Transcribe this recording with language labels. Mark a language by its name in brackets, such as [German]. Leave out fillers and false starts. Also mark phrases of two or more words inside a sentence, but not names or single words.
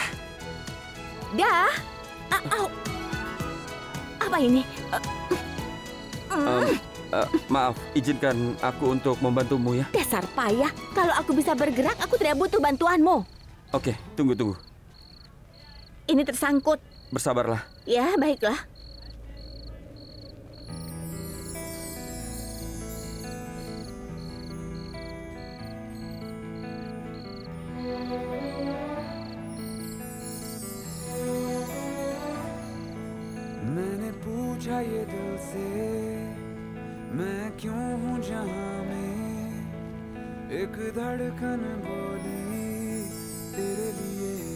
[Indonesian] Dah. Au. Apa ini? Maaf, izinkan aku untuk membantumu ya. Dasar payah. Kalau aku bisa bergerak, aku tidak butuh bantuanmu. Oke, tunggu. Ini tersangkut. Bersabarlah. Ya, baiklah. [Hindi] मैंने पूछा ये दिल से मैं क्यों हूँ जहाँ में एक धड़कन बोली तेरे लिए